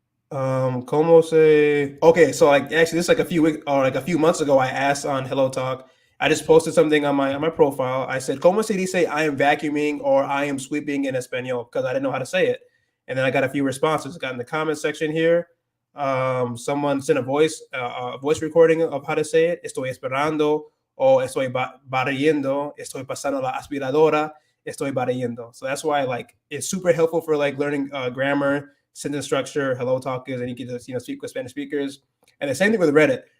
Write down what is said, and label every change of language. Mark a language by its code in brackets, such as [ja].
[es] Como se? [en] Okay, so like actually, this is like a few weeks or like a few months ago, I asked on Hello Talk. I just posted something on my profile. I said, [es] "Como se dice [en] I am vacuuming or I am sweeping in Espanol?" Because I didn't know how to say it, and then I got a few responses. I got in the comment section here. Someone sent a voice recording of how to say it. [es] Estoy esperando, o estoy barriendo. Estoy pasando la aspiradora. Estoy barriendo. [en] So that's why like it's super helpful for like learning grammar, sentence structure, Hello Talkers, and you can just speak with Spanish speakers. And the same thing with Reddit.